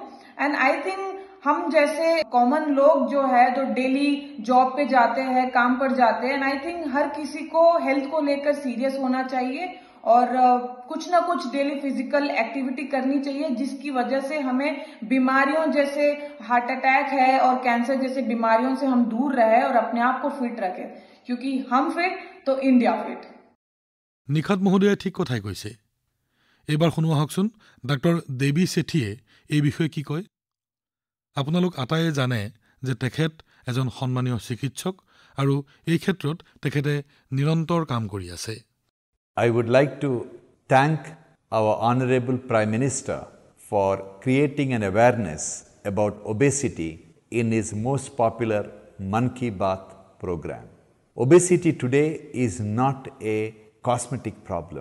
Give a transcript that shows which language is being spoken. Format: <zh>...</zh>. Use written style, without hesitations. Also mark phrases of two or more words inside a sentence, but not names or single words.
<en>and I think</en> <hi>हम जैसे कॉमन लोग जो है जो</hi> <en>daily job</en> <hi>पे जाते हैं, काम पर जाते हैं,</hi> <en>and I think</en> <hi>हर किसी को हेल्थ को लेकर सीरियस होना चाहिए और कुछ ना कुछ</hi> <en>daily physical activity</en> <hi>करनी चाहिए, जिसकी वजह से हमें बीमारियों जैसे</hi> <en>heart attack</en> <hi>है और कैंसर जैसे बीमारियों से हम दूर रहे और अपने आप को फिट रखें, क्योंकि हम फिट तो इंडिया फिट।</hi> <as>নিখাত মহোদয়ে ঠিক কথাই কৈছে। এইবাৰ শুনো আহকচোন ডাক্তৰ দেৱী ছেঠীয়ে এই বিষয়ে কি কয়। আপোনালোক আটাইয়ে জানে যে তেখেত এজন সন্মানীয় চিকিৎসক আৰু এই ক্ষেত্ৰত তেখেতে নিৰন্তৰ কাম কৰি আছে।</as> <en>I would like to thank our Honorable Prime Minister for creating an awareness about obesity in his most popular Man Ki Baat program. Obesity today is not a cosmetic problem.</en>